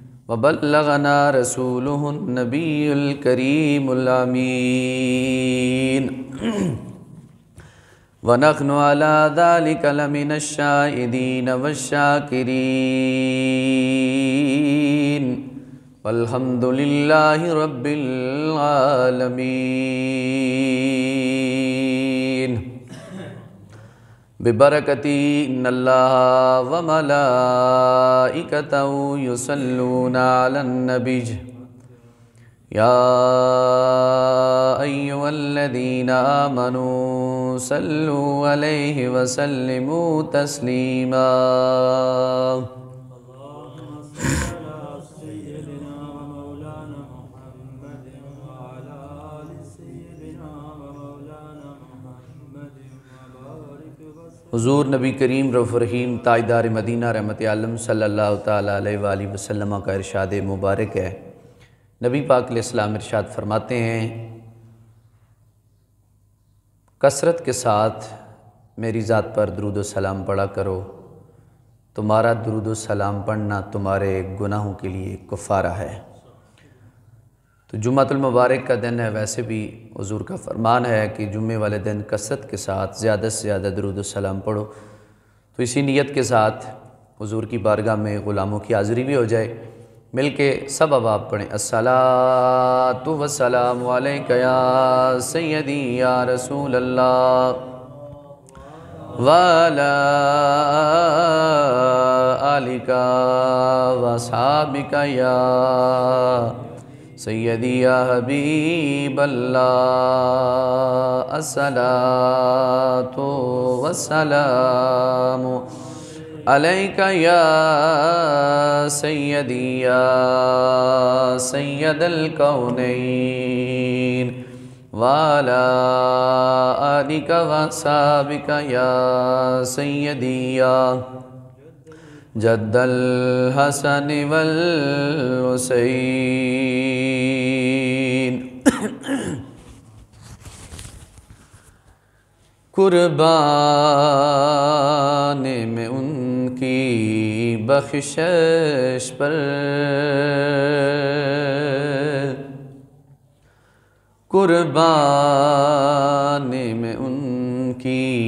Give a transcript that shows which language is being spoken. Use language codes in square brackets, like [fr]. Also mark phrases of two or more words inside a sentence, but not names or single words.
[ar] وبلّغنا رسوله النبي الكريم الأمين ونحن على ذلك لمن الشاهدين والشاكرين والحمد لله رب العالمين. ببركة إن الله وملائكته يصلون على النبي يا أيها الذين آمنوا صلوا عليه وسلموا تسليما. [ur] حضور نبی کریم رؤف رحیم تاجدار مدینہ رحمت عالم [ar] صلى الله تعالى عليه وسلم [ur] کا ارشاد مبارک ہے. نبی پاک علیہ السلام ارشاد فرماتے ہیں، کثرت کے ساتھ میری ذات پر درود و سلام پڑھا کرو، تمہارا درود و سلام پڑھنا تمہارے گناہوں کے لیے کفارہ ہے. تو جمعۃ المبارک کا دن ہے، ویسے بھی حضور کا فرمان ہے کہ جمعے والے دن کثرت کے ساتھ زیادہ سے زیادہ درود و سلام پڑھو. تو اسی نیت کے ساتھ حضور کی بارگاہ میں غلاموں کی حاضری بھی ہو جائے. مل کے سب اب آپ پڑھیں, [ar] الصلاة والسلام عليك يا سيدي يا رسول الله وعلى آلك وأصحابك يا سيدي يا حبيب الله. الصلاة والسلام عليك يا سيدي يا سيد الكونين وعلى آلك وأصحابك يا سيدي يا جد الحسن والحسين. [ur] قربان میں ان کی بخشش پر، قربان میں ان کی